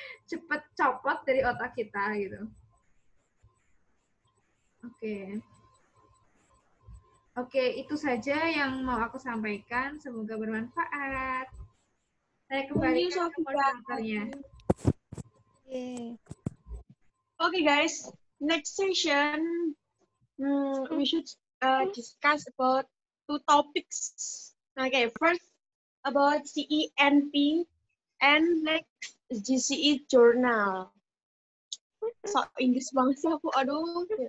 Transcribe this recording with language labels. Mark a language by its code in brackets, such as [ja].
[id] Cepat copot dari otak kita gitu. Oke, itu saja yang mau aku sampaikan. Semoga bermanfaat. Saya kembalikan ke moderatornya. [en] Okay, guys. Next session, we should discuss about 2 topics. Okay, first about CENP and next GCE journal. [id] So Inggris banget sih aku, aduh.